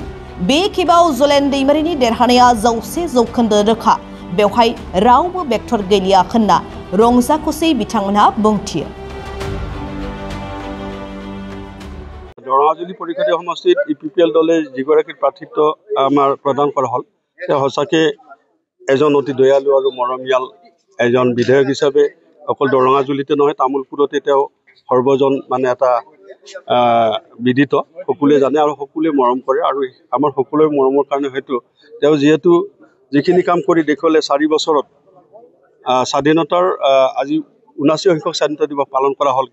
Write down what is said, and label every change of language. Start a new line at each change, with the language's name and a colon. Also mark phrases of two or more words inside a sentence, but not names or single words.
Bodo: बे खेबाव जलेन दैमारिनि देरहानाया 100% रोखा। बेवहाय रावबो बेक्टर गैलिया होनना रंजा खुसि बिथांमोनहा बुंथियो।
Assamese: দাৰাংগাজুলি পৰিষদীয় সমষ্টিত ইউপিপিএল দলে जिगराकী प्राৰ্থিত্ব আমাৰ প্ৰদান কৰা হ'ল। তেওঁ সঁচাকৈ এজন অতি দয়ালু আৰু মৰমীয়াল এজন বিধায়ক হিচাপে অকল দাৰাংগাজুলিতে নহয় তামুলপুৰতে তেওঁ সৰ্বজন মানে এটা বিদিত সকলোৱে জানে আৰু সকলোৱে মৰম কৰে আৰু আমাৰ সকলোৰে মৰমৰ কাৰণে হয়তো তেওঁ যিহেতু যিখিনি কাম কৰি দেখুৱালে 4 বছৰত স্বাধীনতাৰ আজি 79 সংখ্যক স্বাধীনতা দিৱস পালন কৰা হ'ল।